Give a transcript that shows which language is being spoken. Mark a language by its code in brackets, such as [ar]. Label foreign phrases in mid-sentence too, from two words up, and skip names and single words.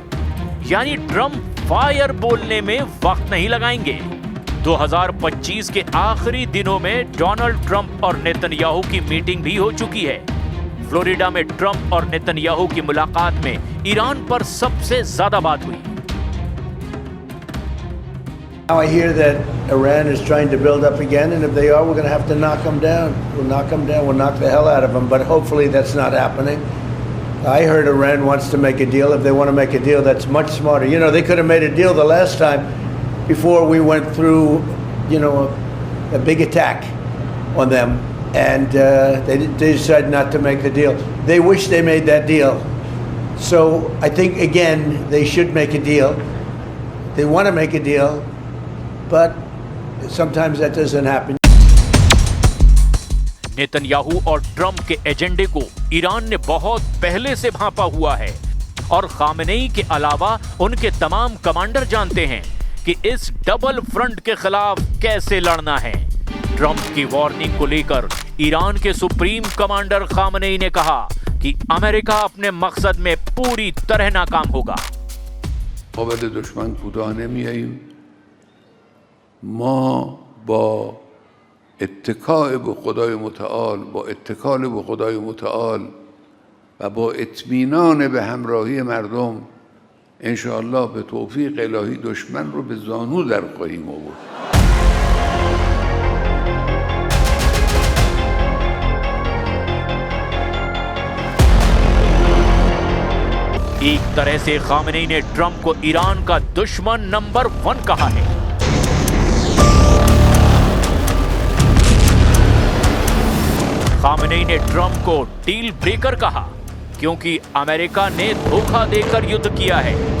[hi] यानी ट्रंप फायर बोलने में वक्त नहीं लगाएंगे। 2025 के आखिरी दिनों में डोनाल्ड ट्रंप और नेतन्याहू की मीटिंग भी हो चुकी है। फ्लोरिडा में ट्रंप और नेतन्याहू की मुलाकात में ईरान पर सबसे ज्यादा बात हुई। [en] Now I hear that Iran is trying to build up again, and if they are, we're going to have to knock them down. We'll knock them down. We'll knock the hell out of them. But hopefully that's not happening. I heard Iran wants to make a deal. If they want to make a deal, that's much smarter. You know, they could have made a deal the last time before we went through, you know, a big attack on them. And they decided not to make the deal. They wish they made that deal. So I think, again, they should make a deal. They want to make a deal. But sometimes that doesn't happen. [hi] नेतन्याहू और ट्रंप के एजेंडे को ईरान ने बहुत पहले से भांपा हुआ है और खामेनेई के अलावा उनके तमाम कमांडर जानते हैं कि इस [en] double front [hi] के खिलाफ कैसे लड़ना है। ट्रंप की वार्निंग को लेकर ईरान के [en] supreme commander [hi] खामेनेई ने कहा कि अमेरिका अपने मकसद में पूरी तरह नाकाम होगा। [fa] ما با اتکاء به خدای متعال، با اتکال به خدای متعال و با اطمینان به همراهی مردم انشاءالله به توفیق الهی دشمن رو به زانو در خواهیم آورد. [hi] एक तरह से खामेनेई ने ट्रंप को ईरान का दुश्मन नंबर 1 कहा है। खामेनेई ने ट्रंप को [en] deal breaker [hi] कहा क्योंकि अमेरिका ने धोखा देकर युद्ध किया है।